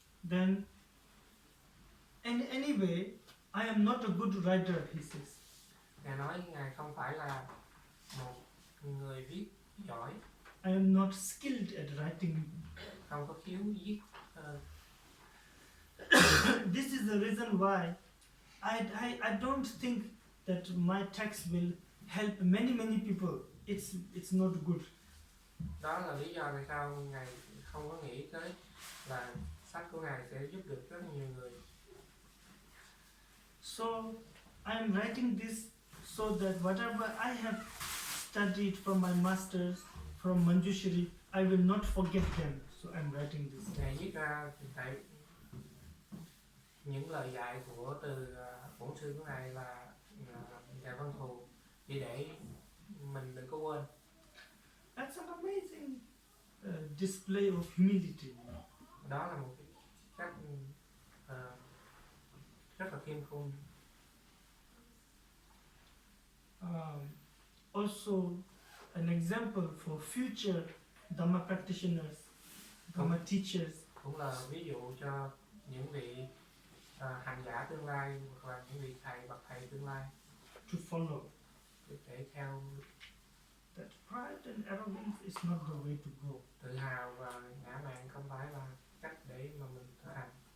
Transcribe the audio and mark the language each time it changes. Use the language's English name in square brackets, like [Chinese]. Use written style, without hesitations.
[English] Then, and anyway, I am not a good writer, he says. [Vietnamese] Ngài nói ngài không phải là một người viết giỏi, [English] I am not skilled at writing. [Vietnamese] không có khiếu viết. [English] This is the reason why I don't think that my text will help many people. It's not good. [Vietnamese] Đó là lý do tại sao ngài không có nghĩ tới là sách của ngài sẽ giúp được rất nhiều người. [English] So I am writing this so that whatever I have studied from my masters, from Manjushri, I will not forget them. So I am writing this. [Vietnamese] Ngài viết ra tại những lời dạy của từ bổn sư của ngài là ngài Văn Thù, chỉ để mình đừng có quên. [English] That's an amazing display of humility. [Vietnamese] Đó là một cách rất là khiêm cung. [English] Also, an example for future Dhamma practitioners, Dhamma teachers. [Vietnamese] Cũng là ví dụ cho những vị hành giả tương lai hoặc là những vị thầy, bậc thầy tương lai [English] To follow. [Vietnamese] để theo. [English] That pride and arrogance is not the way to go. [Vietnamese] Tự hào và ngã mạn không phải là cách để mà mình thực hành.